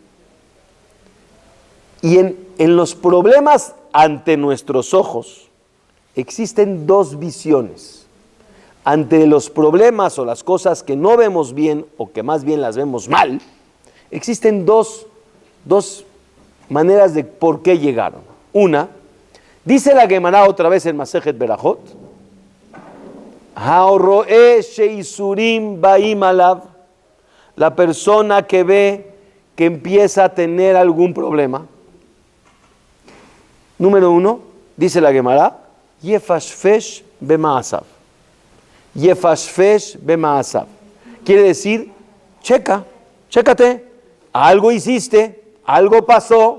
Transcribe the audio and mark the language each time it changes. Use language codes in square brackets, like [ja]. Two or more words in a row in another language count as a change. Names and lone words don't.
[es] Y en los problemas ante nuestros ojos existen dos visiones. Ante los problemas o las cosas que no vemos bien o que más bien las vemos mal, existen dos maneras de por qué llegaron. Una, dice la Gemara otra vez en Masejet Berajot, [he] הרואה שייסורים באים עליו, [es] la persona que ve que empieza a tener algún problema. Número uno, dice la Gemara, [he] יפשפש במעשיו. יפשפש במעשיו. [es] Quiere decir, chécate, algo hiciste, algo pasó.